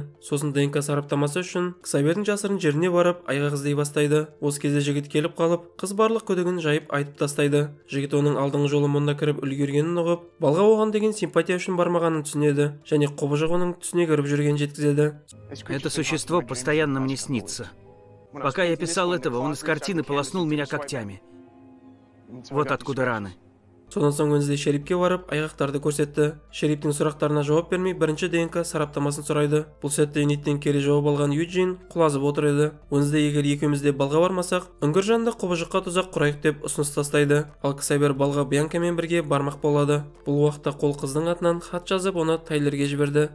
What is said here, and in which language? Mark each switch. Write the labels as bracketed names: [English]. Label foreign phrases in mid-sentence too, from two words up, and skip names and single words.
[Kazakh] Сосын ДНК сараптамасы үшін Ксавердің жасырын жеріне барып, айғақ іздей бастайды. Осы кезде жігіт келіп қалып, қыз барлық күдігін жайып айтып тастайды. Жігіт оның алдыңғы жолы мұнда кіріп үлгергенін ұғып, балға оған деген симпатия үшін бармағанын түсінеді. Және құбыжық оның түсіне кіріп жүрген жеткізеді. [Russian] Это существо постоянно мне снится. Пока я писал этого, он из картины полоснул меня когтями. Вот откуда раны. [Kazakh] Содан соң Уэнсдей Шерипке барып, айғақтарды көрсетті. Шериптің сұрақтарына жауап бермей, бірінші ДНК сараптамасын сұрайды. Бұл сәтте Эниттен кері жауап алған Юджин құлазып отыр еді. Уэнсдей егер екеуміз де балға бармасақ, үңгір жанында құбыжыққа тұзақ құрайық деп ұсыныс тастайды. Ал Ксавьер балға Бьянкамен бірге бармақ болады. Бұл уақытта қол қыздың атынан хат жазып, оны Тайлерге жіберді.